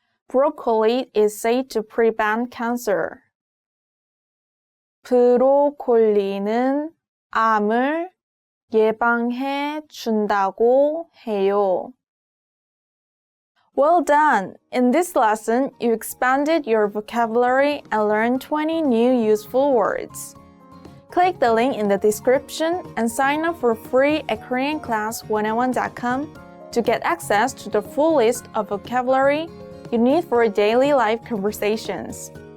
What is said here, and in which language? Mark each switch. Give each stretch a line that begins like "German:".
English: Broccoli is said to prevent cancer.
Korean: 브로콜리는 암을 예방해 준다고 해요.
English: Well done! In this lesson, you expanded your vocabulary and learned 20 new useful words. Click the link in the description and sign up for free at KoreanClass101.com to get access to the full list of vocabulary you need for daily life conversations.